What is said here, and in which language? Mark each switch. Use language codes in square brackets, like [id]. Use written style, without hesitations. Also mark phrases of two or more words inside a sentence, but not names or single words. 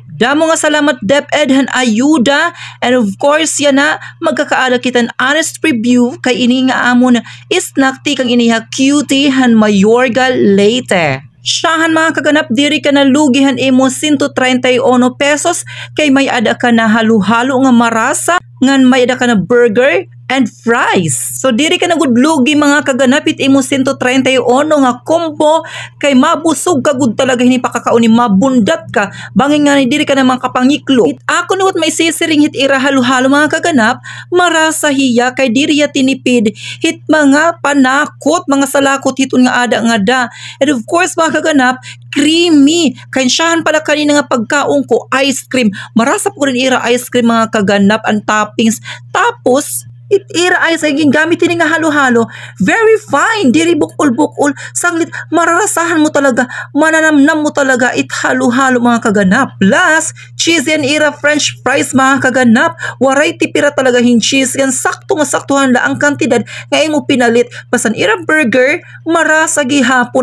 [war] Damo nga salamat DepEd han ayuda [en] and of course [war] yan na magkakaala kita an [en] honest review [war] kay ini nga amon snack ti kang iniha cutie han Mayorga Leyte. Siyahan mga kaganap diri ka na lugihan imo 131 pesos kay may ada ka na halo-halo nga marasa ngan may ada ka na [en] burger and fries. [war] So diri ka na gud lugi mga kaganapit imo 131 nga combo kay mabusog ka gud talaga hini pakakaon ni mabundat ka bangin nga ni diri ka na mga kapangiklo. Ako nuot may sisiring hit ira halo-halo mga kaganap marasa hiya kay diri ya tinipid hit mga panakot mga salakot hiton nga ada nga da. [en] And of course [war] mga kaganap creamy kay siyahan pala kanina nga pagkaon ko ice cream. Marasa po rin ira ice cream mga kaganap ang toppings tapos ira ay sa gamit ini nga halo-halo. [en] Very fine. [war] Diri bukol-bukol. Sanglit, mararasahan mo talaga. Mananamnam mo talaga. It halo-halo mga kaganap. Plus, cheese yan ira [en] french fries [war] mga kaganap. Waray tipira talaga hin cheese yan. Sakto nga saktuhan la ang kantidad. Ngayon mo pinalit. Pasan ira burger, marasa gihapon.